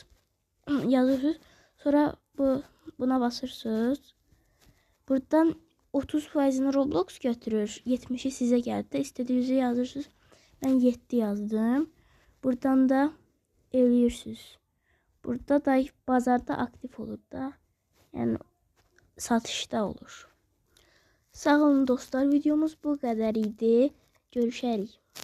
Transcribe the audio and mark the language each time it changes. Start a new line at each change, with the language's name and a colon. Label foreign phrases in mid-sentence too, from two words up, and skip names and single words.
Azerbaijani: Yazırsınız. Sonra buna basırsınız. Buradan 30%'ini Roblox götürür. 70'i sizə gəldi. İstədiyinizi yazırsınız.
Turkish: Ben 7 yazdım.
Azerbaijani: Buradan da eləyirsiniz. Burada da bazarda aktif olur da.
Turkish: Yani satışta olur.
Azerbaijani: Sağ olun dostlar.
Turkish: Videomuz bu kadar idi.
Azerbaijani: Görüşərik.